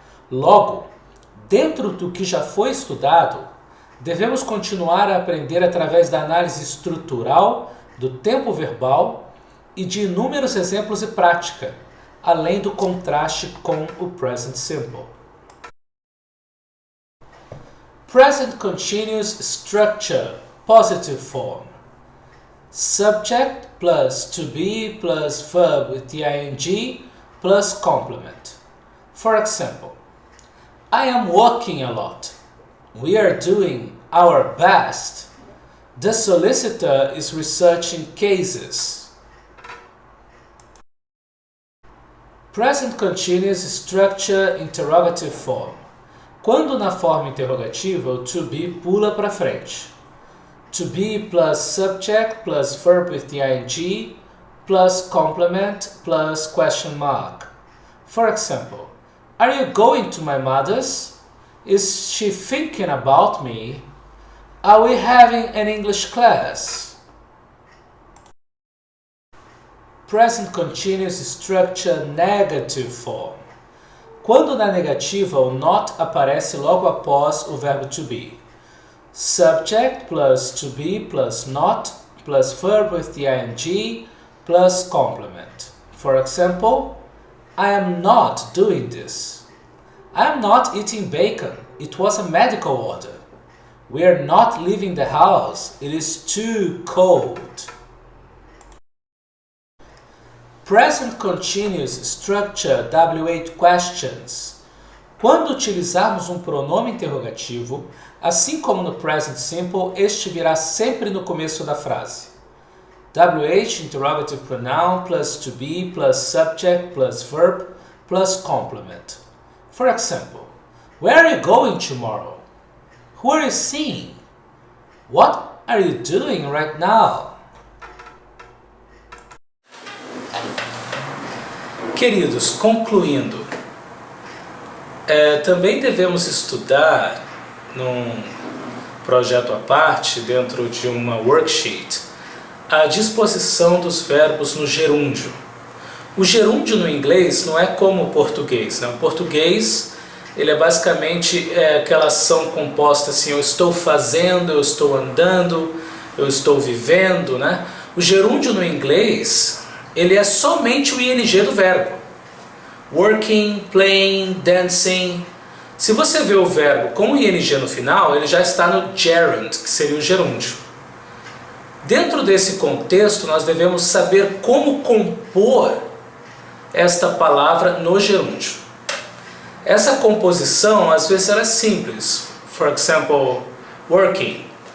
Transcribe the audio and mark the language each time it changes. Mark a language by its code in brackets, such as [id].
[pt] Logo, dentro do que já foi estudado, devemos continuar a aprender através da análise estrutural do tempo verbal e de inúmeros exemplos de prática, além do contraste com o Present Simple. [en] Present Continuous Structure, Positive Form. Subject plus to be plus verb with the ing plus complement. For example, I am working a lot. We are doing our best. The solicitor is researching cases. Present Continuous Structure Interrogative Form. [pt] Quando na forma interrogativa, o to be pula para frente. [en] To be plus subject plus verb with the ing plus complement plus question mark. For example, are you going to my mother's? Is she thinking about me? Are we having an English class? Present Continuous Structure Negative Form. [pt] Quando na negativa o not aparece logo após o verbo to be. [en] Subject plus to be plus not plus verb with the ing plus complement. For example, I am not doing this. I am not eating bacon. It was a medical order. We are not leaving the house. It is too cold. Present Continuous Structure W8 Questions. [pt] Quando utilizarmos um pronome interrogativo, assim como no Present Simple, este virá sempre no começo da frase. [en] WH Interrogative Pronoun plus to be plus subject plus verb plus complement. For example, where are you going tomorrow? Who are you seeing? What are you doing right now? [pt] Queridos, concluindo, também devemos estudar num projeto à parte, dentro de uma worksheet, a disposição dos verbos no gerúndio. O gerúndio no inglês não é como o português, né? O português ele é basicamente aquela ação composta assim, eu estou fazendo, eu estou andando, eu estou vivendo, né? O gerúndio no inglês ele é somente o ing do verbo. [en] Working, playing, dancing. [pt] Se você vê o verbo com o ing no final, ele já está no gerund, que seria o gerúndio. Dentro desse contexto, nós devemos saber como compor esta palavra no gerúndio. Essa composição, às vezes, ela é simples. [en] For example, working.